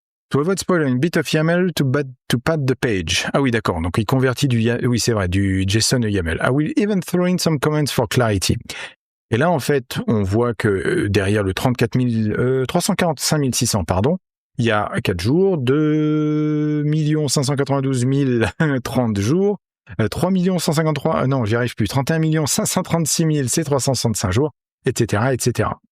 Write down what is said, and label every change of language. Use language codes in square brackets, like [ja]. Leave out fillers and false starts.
[en] To avoid spoiling, bit of YAML to pad the page. [fr] Ah oui, d'accord. Donc, il convertit du JSON à YAML. [en] I will even throw in some comments for clarity. [fr] Et là, en fait, on voit que derrière le 345 600, il y a 4 jours, 2 592 000 30 jours, 3 153, non, j'y arrive plus, 31 536 000, c'est 365 jours, etc., etc.